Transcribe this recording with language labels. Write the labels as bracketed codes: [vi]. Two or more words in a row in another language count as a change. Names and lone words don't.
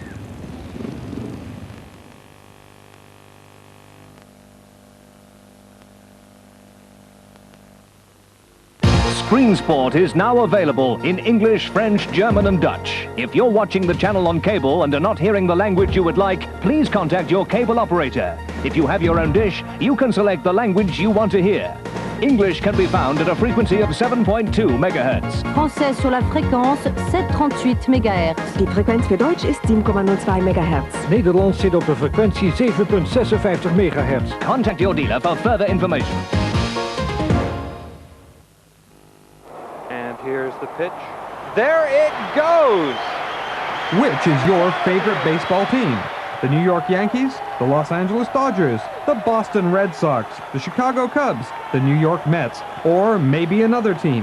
[en] Screen Sport is now available in English, French, German and Dutch. If you're watching the channel on cable and are not hearing the language you would like, please contact your cable operator. If you have your own dish, you can select the language you want to hear. English can be found at a frequency of 7.2 MHz. [fr] Français sur la fréquence 738 MHz. [de] Die Frequenz für Deutsch ist 7,02 MHz. [nl] Nederlands zit op de frequentie 7,56 MHz. [en] Contact your dealer for further information. And here's the pitch. There it goes! Which is your favorite baseball team? The New York Yankees, the Los Angeles Dodgers, the Boston Red Sox, the Chicago Cubs, the New York Mets, or maybe another team.